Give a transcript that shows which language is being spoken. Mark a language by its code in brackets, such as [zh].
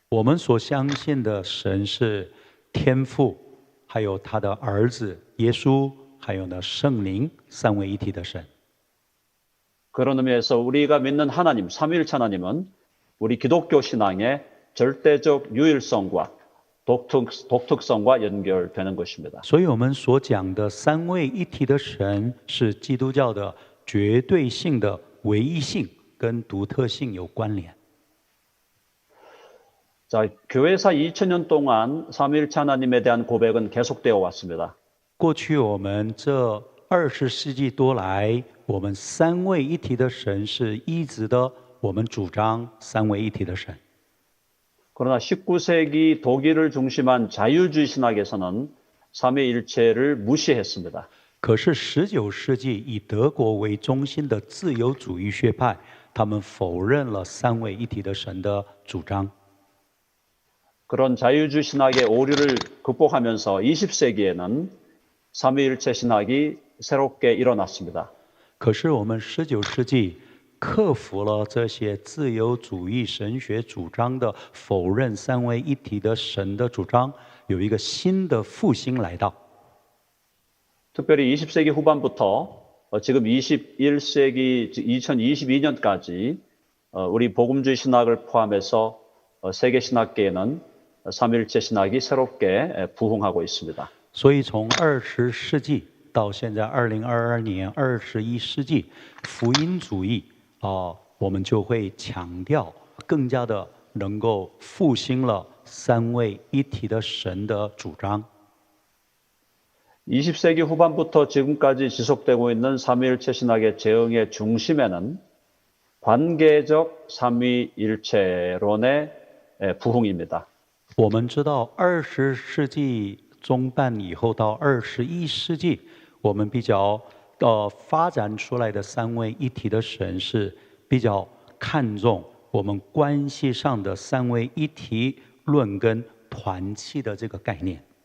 [zh] 我们所相信的神是天父，还有他的儿子耶稣，还有呢圣灵三位一体的神。 [ko] 그런 의미에서 우리가 믿는 하나님, 삼위일체 하나님은 우리 기독교 신앙의 절대적 유일성과 독특성과 연결되는 것입니다. [zh] 所以我们所讲的三位一体的神是基督教的绝对性的唯一性跟独特性有关联。 [ko] 자, 교회사 2000년 동안 삼위일체 하나님에 대한 고백은 계속되어 왔습니다. [zh] 过去我们这20世纪多来，我们三位一体的神是一直的，我们主张三位一体的神。 [ko] 그러나 19세기 독일을 중심한 자유주의 신학에서는 삼위일체를 무시했습니다. [zh] 可是19世纪以德国为中心的自由主义学派，他们否认了三位一体的神的主张。 [ko] 그런 자유주의 신학의 오류를 극복하면서 20세기에는 삼위일체 신학이 새롭게 일어났습니다. [zh] 可是我们19世纪克服了这些自由主义神学主张的否认三位一体的神的主張，有一个新的复兴来到。 [ko] 특별히 20세기 후반부터 지금 21세기 2022년까지 우리 복음주의 신학을 포함해서 세계 신학계에는 삼위일체 신학이 새롭게 부흥하고 있습니다. [zh] 所以从20世纪到现在2022年21世纪，福音主义我们就会强调更加的能够复兴了三位一体的神的主张。 [ko] 20세기 후반부터 지금까지 지속되고 있는 삼위일체 신학의 재흥의 중심에는 관계적 삼위일체론의 부흥입니다. [zh] 我们知道20世纪中半以后到21世纪，我们比较发展出来的三位一体的神是比较看重我们关系上的三位一体论跟团契的这个概念。